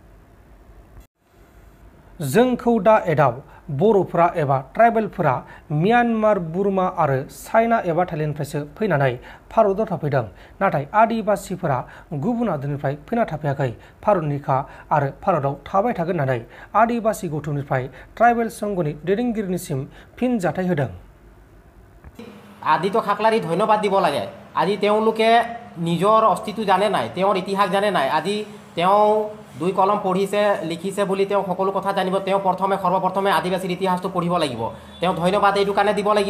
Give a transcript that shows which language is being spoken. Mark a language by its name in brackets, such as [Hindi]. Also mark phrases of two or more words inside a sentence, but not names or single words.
[Bodo] जोंखौ दा एदाव बर'फोरा एबा ट्राइबेलफोरा म्यानमार, बुर्मा आरो चाइना एबा थाइलेन्डनिफ्रायसो फैनानै भारताव थाफैदों। नाथाय आदिबासिफोरा गुबुन हादोरनिफ्राय फैना थाफैयाखै। भारतनिखा आरो भारताव थाबाय थागोन होननानै आदिबासि गौथुमनिफ्राय ट्राइबेल संघनि दैदेनगिरिनिसिम फिनजाथाय होदों। [Assamese] আদিতো খাকলাৰি ধন্যবাদ দিব লাগে। আজি তেওঁলোকে নিজৰ অস্তিত্ব জানে নাই, তেওঁৰ ইতিহাস জানে নাই। আজি তেওঁ 2 কলম পঢ়িছে, লিখিছে বুলি তেওঁ সকলো কথা জানিব। তেওঁ সৰ্বপ্ৰথমে আদিবাসীৰ ইতিহাসটো পঢ়িব লাগিব। তেওঁ ধন্যবাদ এইটো কাৰণে দিব লাগিব।